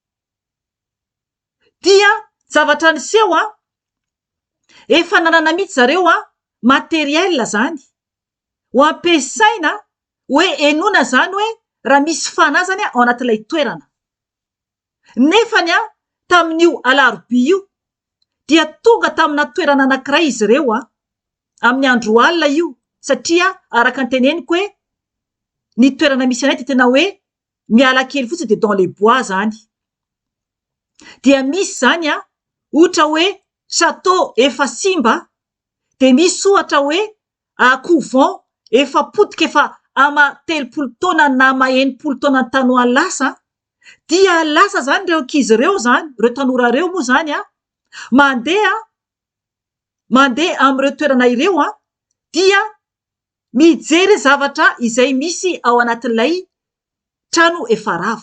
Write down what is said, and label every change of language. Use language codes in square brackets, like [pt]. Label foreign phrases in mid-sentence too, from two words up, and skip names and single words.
[mg] Dia zavatra niseho efa nanana mihitsy zareo materiel zany ho ampiasaina hoe enoana zany hoe raha misy fanazany ao anatin'ilay toerana. Nefany tamin'io alarobia io dia tonga tamina toerana anankiray izy ireo amin'ny andro alina io, satria araka ny teneniko hoe ny toerana misy anay dia tena hoe miala kely fotsiny, [fr] de dans les bois zany. [mg] Dia misy zany ohatra hoe chateau efa simba, de misy ohatra hoe couvent efa potika, efa ama 30 taona na ama 80 taona ny tanohan'ny lasa. Dia lasa zany reo ankizy ireo zany, reo tanora reo moa zany mandeha amin'ireo toerana ireo dia mijery zavatra izay misy ao anatin'ilay trano efa rava.